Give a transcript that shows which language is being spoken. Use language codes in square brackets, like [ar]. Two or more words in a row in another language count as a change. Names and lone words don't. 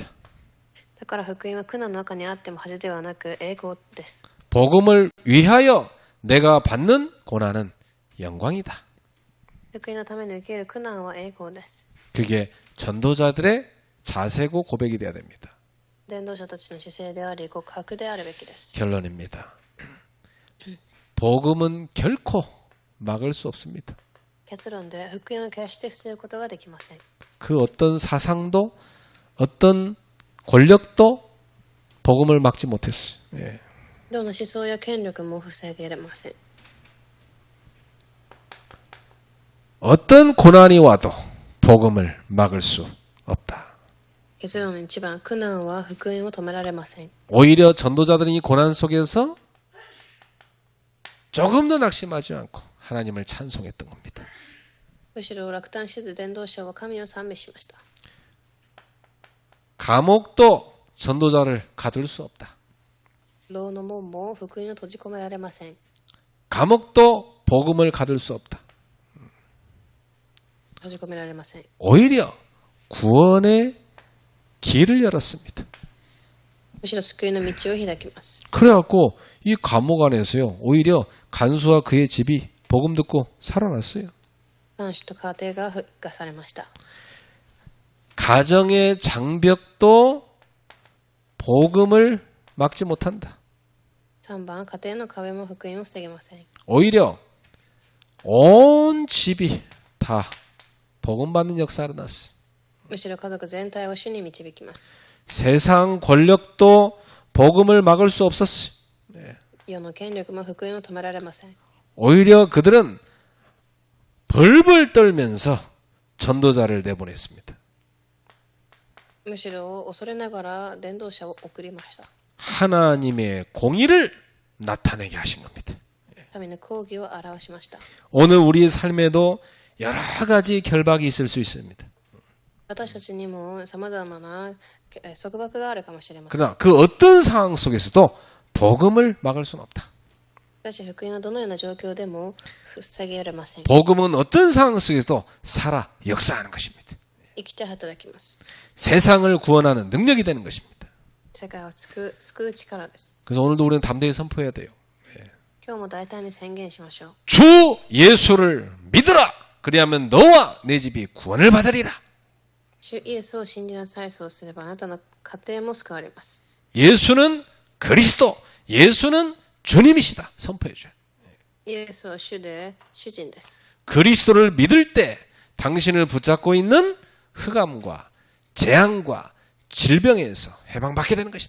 [ja] だから福音は苦難の中にあっても恥ではなく栄光です。 [ko] 복음을 위하여 내가 받는 고난은 영광이다. [ja] 福音のために受ける苦難は栄光です。 [ko] 그게 전도자들의 자세고 고백이 되어야 됩니다. [ja] 伝道者たちの姿勢であり告白であるべきです。 [ko] 결론입니다. 복음은 결코 막을 수 없습니다. [ja] 結論で福音を決して防ぐことができません。 [ko] 그 어떤 사상도 어떤 권력도 복음을 막지 못했어요. [ja] どの思想や権力も防げません。 [ko] 어떤 고난이 와도 복음을 막을 수 없다. [ja] 結論一番苦難は福音を止められません。 [ko] 오히려 전도자들은 이 고난 속에서 조금도 낙심하지 않고 하나님을 찬송했던 겁니다. [ja] むしろ落胆せず伝道者は神を賛美しました。 [ko] 감옥도 전도자를 가둘 수 없다. [ja] 牢の門も福音を閉じ込められません。 [ko] 감옥도 복음을 가둘 수 없다. [ja] 閉じ込められません。 [ko] 오히려 구원의 길을 열었습니다. [ja] むしろ救いの道を開きます。 [ko] 그래갖고 이 감옥 안에서요, 오히려 간수와 그의 집이 복음 듣고 살아났어요. [ja] 看守と家庭が復活されました。 [ko] 가정의 장벽도 복음을 막지 못한다. [ja] 3 番、家庭の壁も福音を防げません。 [ko] 오히려 온 집이 다 복음 받는 역사가 일어났어요. [ja] むしろ家族全体を主に導きます。 [ko] 세상 권력도 복음을 막을 수 없었어요. [ja] 世の権力も福音を止められません。 [ko] 오히려 그들은 벌벌 떨면서 전도자를 내보냈습니다. [ja] むしろ恐れながら伝道者を送りました。 [ko] 하나님의 공의를 나타내게 하신 겁니다. [ja] 神の公義を表しました。 [ko] 오늘 우리의 삶에도 여러 가지 결박이 있을 수 있습니다. [ja] 私たちにも様々な束縛があるかもしれません。 [ko] 그러나 그 어떤 상황 속에서도 복음을 막을 수는 없다. [ja] しかし福音はどのような状況でも防げられません。 [ko] 복음은 어떤 상황 속에서도 살아 역사하는 것입니다. [ja] 生きて働きます。 [ko] 세상을 구원하는 능력이 되는 것입니다. [ja] 世界を救う力です。 [ko] 그래서 오늘도 우리는 담대히 선포해야 돼요. [ja] 今日も大胆に宣言しましょう。 [ko] 주 예수를 믿으라. 그리하면 너와 내 집이 구원을 받으리라. [ja] 主イエスを信じなさい。そうすればあなたの家庭も救われます。 [ko] 예수는 그리스도, 예수는 주님이시다. 선포해 줘요. [ja] イエスは主で主人です。 [ko] 그리스도를 믿을 때 당신을 붙잡고 있는 흑암과 재앙과 질병에서 해방받게 되는 것이다.